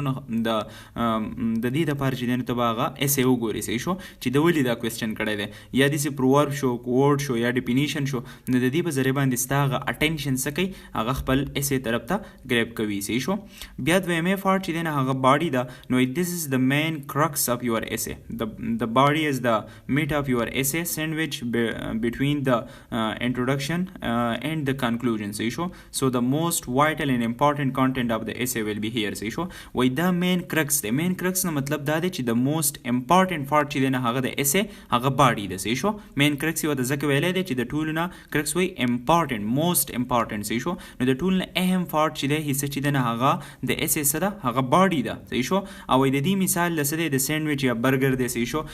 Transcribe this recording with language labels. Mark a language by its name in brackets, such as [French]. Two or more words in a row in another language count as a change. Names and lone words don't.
[Pashto] نو د دې دپاره چې دی نو ته به هغه اسې وګورې. صحیح شو. چې د ولې دا کوېسچن کړی دی یا داسې پروورب شو کوډ شو یا ډیفینیشن شو نو د دې په ذریعه باندې ستا هغه اټینشن څه کوي هغه خپل اسې طرف ته ګریب کوي. صحیح شو. بیا دویمه پارټ چې دی نه هغه باډي ده. [English] نو this is the main crux of your essay. The body is the meat of your essay sandwich between the introduction and the conclusion. [Pashto] صحیح شو. [English] So the most vital and important content of the essay will be here. [Pashto] صحیح شو. وای دا [English] main crux [Pashto] دی. [English] main crux [Pashto] نه مطلب دا دی چې [English] the most important part [Pashto] چې دی نه هغه د essay هغه باډي ده. صحیح شو. [English] main crux [Pashto] یو د ځکه ویلی دی چې د ټولو نه کرکس [English] very important most important. [Pashto] صحیح شو. نو د ټولو نه اهم پارټ چې دی حصه چې دی نه هغه د اسې څه ده هغه باډي ده. صحیح شو. او د دې مثال د څه دی د سینډویچ یا برګر دی. صحیح شو.